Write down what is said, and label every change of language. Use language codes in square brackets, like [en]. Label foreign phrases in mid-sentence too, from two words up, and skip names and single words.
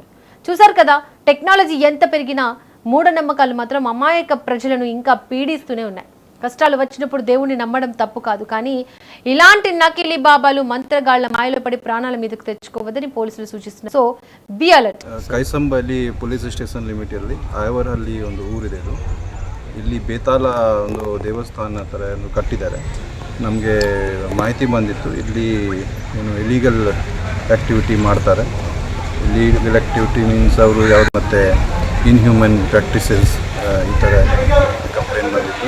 [te] చూశారు కదా, టెక్నాలజీ ఎంత పెరిగినా మూఢనమ్మకాలు మాత్రం అమాయక ప్రజలను ఇంకా పీడిస్తూనే ఉన్నాయి. కష్టాలు వచ్చినప్పుడు దేవుణ్ణి నమ్మడం తప్పు కాదు, కానీ ఇలాంటి నకిలీ బాబాలు, మంత్రగాళ్ల మాయలో పడి ప్రాణాల మీదకు తెచ్చుకోవద్దని పోలీసులు సూచిస్తున్నారు. [en] So be alert. [kn] ಕೈಸಂಬಲ್ಲಿ [en] police station [kn] ಲಿಮಿಟಲ್ಲಿ ಐವರಹಳ್ಳಿ ಒಂದು ಊರಿದೆ. ಇಲ್ಲಿ ಬೇತಾಳ ಒಂದು ದೇವಸ್ಥಾನ ಥರ ಒಂದು ಕಟ್ಟಿದ್ದಾರೆ. ನಮಗೆ ಮಾಹಿತಿ ಬಂದಿತ್ತು ಇಲ್ಲಿ ಏನು [en] illegal activity [kn] ಮಾಡ್ತಾರೆ. [en] illegal activity means [kn] ಅವರು ಯಾವುದು ಮತ್ತು [en] inhuman practices [kn] ಈ ಥರ ಕಂಪ್ಲೇಂಟ್ ಬಂದಿತ್ತು.